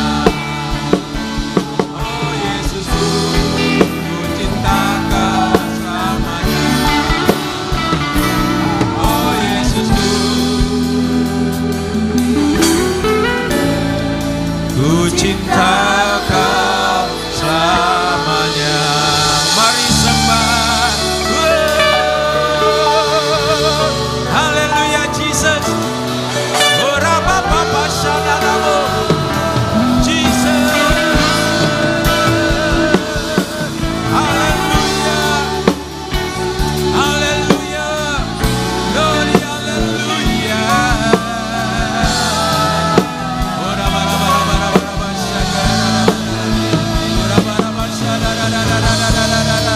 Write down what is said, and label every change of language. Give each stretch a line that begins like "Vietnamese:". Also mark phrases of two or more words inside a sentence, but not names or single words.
Indonesian: Oh Yesusku, ku cinta Kau selamanya. Oh Yesusku, ku cinta Kau selamanya. Mari sembah. Haleluya Jesus. Ora papa shadalamo. Jesus. Haleluya. Haleluya. Glory haleluya. Ora bara bara bara bara shadalamo. Ora bara bara shadalamo.